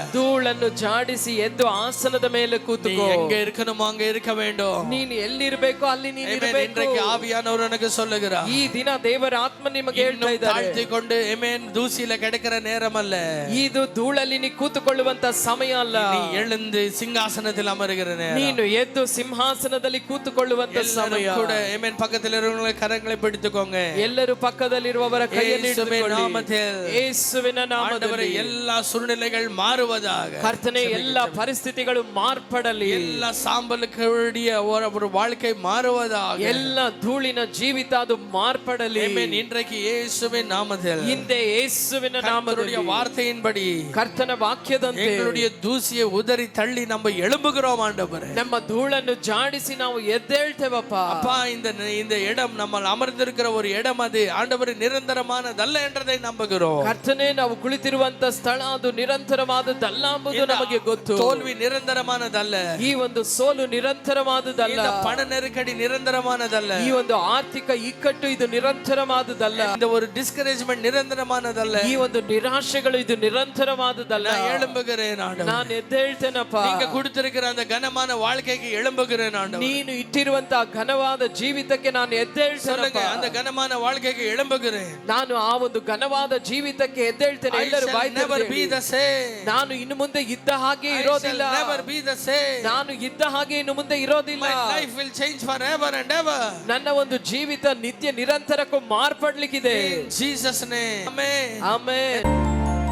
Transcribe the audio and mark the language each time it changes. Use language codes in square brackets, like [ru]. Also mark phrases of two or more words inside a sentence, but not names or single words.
[kn] ಧೂಳನ್ನು ಜಾಡಿಸಿ ಎದ್ದು ಆಸನದ ಮೇಲೆ ಕೂತುಕೋ. [ta] எங்க இருக்கணுமோ அங்க இருக்க வேண்டும். [kn] ನೀನು ಎಲ್ಲಿರ್ಬೇಕೋ ಅಲ್ಲಿ ನೀನು ಇರಬೇಕು. [ta] இன்றைக்கு ஆவியானவர் எனக்கு சொல்லுகிறார், [kn] ಈ ದಿನ ದೇವರ ಆತ್ಮ ನಿಮಗೆ ಹೇಳ್ತಾ ಇದ್ದಾರೆ, [ta] தாழ்த்தி கொண்டு ஆமென் தூசியில கிடக்கிற நேரம் அல்ல, [kn] ಇದು ಧೂಳಲ್ಲಿ ನೀ ಕೂತುಕೊಳ್ಳುವಂತ ಸಮಯ ಅಲ್ಲ. [ta] நீ எழுந்து சிங்காசனத்தில் அமருகிற நேரம். [kn] ನೀನು ಎದ್ದು ಸಿಂಹಾಸನದಲ್ಲಿ ಕೂತುಕೊಳ್ಳುವಂತ ಸಮಯ. [ta] கூட ஆமென். பக்கத்தில் இருக்கிறவங்க கரங்களை பிடித்துக்கோங்க. [kn] ಎಲ್ಲರೂ ಪಕ್ಕದಲ್ಲಿರುವವರ ಕೈಯನ್ನು ಹಿಡಿದುಕೊಳ್ಳಿ. ಯೇಸುವಿನ ನಾಮದಲ್ಲಿ [ta] எல்லா சூழ்நிலைகள் மாறுவதாக. [kn] ಕರ್ತನೆ ಎಲ್ಲ ಪರಿಸ್ಥಿತಿಗಳು ಮಾರ್ಪಡಲಿ. [ta] ಎಲ್ಲ சாம்பலுடைய ஒரு வாழ்க்கை மாறுவதாக. [kn] ಎಲ್ಲ ಧೂಳಿನ ಜೀವಿತ ಅದು ಮಾರ್ಪಡಲಿ. [ta] ஆமென். இன்றைக்கு இயேசுவின் நாமத்தில், [kn] ಹಿಂದೆ ಯೇಸುವಿನ ನಾಮದಲ್ಲಿ, [ta] வார்த்தையின்படி [kn] ಕರ್ತನ ವಾಕ್ಯದಂತೆ [ta] எங்களுடைய தூசியை உதறி தள்ளி நம்ம எழும்புகிறோம் ஆண்டவரே. [kn] ನಮ್ಮ ಧೂಳನ್ನು ಜಾಡಿಸಿ ನಾವು ಎದ್ದೇಳ್ತೇವಪ್ಪ. [ta] அப்பா இந்த இடம் நம்ம அமர்ந்திருக்கிற ஒரு இடம் அது ஆண்டவரே நிரந்தரமானதல்ல என்றதை நம்புகிறோம். [kn] ಕರ್ತನೇ, ನಾವು ಕುಳಿತಿರುವಂತ ಸ್ಥಳ ಅದು ನಿರಂತರವಾದದ್ದಲ್ಲ ಎಂಬುದು ನಮಗೆ ಗೊತ್ತು. [ta] தோல்வி நிரந்தரமானதல்ல. [kn] ಈ ಒಂದು ಸೋಲು ನಿರಂತರವಾದದ್ದಲ್ಲ. [ta] இந்த பண நெருக்கடி நிரந்தரமானதல்ல. [kn] ಈ ಒಂದು ಆರ್ಥಿಕ ಇಕ್ಕಟ್ಟು ಇದು ನಿರಂತರವಾದದ್ದಲ್ಲ. [ta] இந்த ஒரு டிஸ்கரேஜ்மென்ட் நிரந்தரமானதல்ல. [kn] ಈ ಒಂದು ನಿರಾಶೆಗಳು ಇದು ನಿರಂತರವಾದದ್ದಲ್ಲ. [ta] நான் எழும்புகிறேன் ஆண்டவரே. [kn] ನಾನು ಎದ್ದೇಳ್ತೇನಪ್ಪ. [ta] நீங்க கொடுத்திருக்கிற அந்த கனமான வாழ்க்கைக்கு எழும்புகிறேன் ஆண்டவரே. [kn] ನೀನು ಇಟ್ಟಿರುವಂತಹ ಘನವಾದ ಜೀವಿತಕ್ಕೆ ನಾನು ಎದ್ದೇಳ್ತೇನಪ್ಪ. [ta] அந்த கனமான வாழ்க்கைக்கு எழும்புகிறேன். [kn] ನಾನು ಆ ಒಂದು ಘನವಾದ ಜೀವಿತಕ್ಕೆ ಎದ್ದೇಳ್ತೇನೆ. ಎಲ್ಲರೂ ಬಾಯಿ [en] never be the same. [kn] ನಾನು ಇನ್ನು ಮುಂದೆ ಇದ್ದ ಹಾಗೆ ಇರೋದಿಲ್ಲ. [en] never be the same. [kn] ನಾನು ಇದ್ದ ಹಾಗೆ ಇನ್ನು ಮುಂದೆ ಇರೋದಿಲ್ಲ. [en] My life will change forever and ever. ನನ್ನ ಒಂದು ಜೀವಿತ ನಿತ್ಯ ನಿರಂತರಕ್ಕೂ ಮಾರ್ಪಡ್ಲಿಕ್ಕಿದೆ. In Jesus name. Amen. [kn] ಆಮೆನ್.